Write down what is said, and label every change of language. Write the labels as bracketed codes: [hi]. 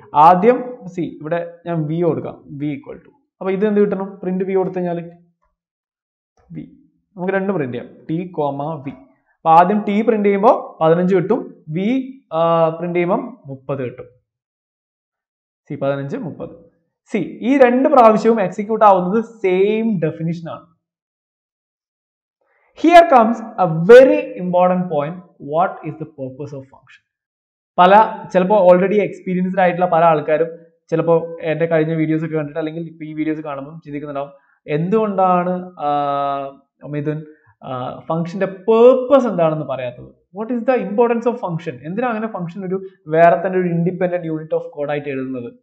[ml] ആദ്യം സി, ഇവിടെ ഞാൻ വി കൊടുക്കാം, വി ഈക്വൽ ടു. അപ്പൊ ഇത് എന്ത് കിട്ടണം, പ്രിന്റ് വി കൊടുത്തു കഴിഞ്ഞാൽ വി, നമുക്ക് രണ്ടും പ്രിന്റ് ചെയ്യാം, ടി കോമ വി. അപ്പൊ ആദ്യം ടി പ്രിന്റ് ചെയ്യുമ്പോൾ 15 കിട്ടും, വി പ്രിന്റ് ചെയ്യുമ്പോൾ 30 കിട്ടും. സി 15 30. സി ഈ രണ്ട് പ്രാവശ്യവും എക്സിക്യൂട്ട് ആവുന്നത് സെയിം ഡെഫിനിഷൻ ആണ്. [en] Here comes a very important point. What is the purpose of function? [ml] ചിലപ്പോൾ ഓൾറെഡി എക്സ്പീരിയൻസ്ഡ് ആയിട്ടുള്ള പല ആൾക്കാരും ചിലപ്പോൾ എൻ്റെ കഴിഞ്ഞ വീഡിയോസ് ഒക്കെ കണ്ടിട്ട് അല്ലെങ്കിൽ ഇപ്പോൾ ഈ വീഡിയോസ് കാണുമ്പോൾ ചിന്തിക്കുന്നുണ്ടാവും എന്തുകൊണ്ടാണ് മിഥുൻ ഫംഗ്ഷന്റെ പേർപ്പസ് എന്താണെന്ന് പറയാത്തത്. [en] What is the importance of function? [ml] എന്തിനാണ് അങ്ങനെ ഫംഗ്ഷൻ ഒരു വേറെ തന്നെ ഒരു ഇൻഡിപെൻഡന്റ് യൂണിറ്റ് ഓഫ് കോഡ് ആയിട്ട് എഴുതുന്നത്?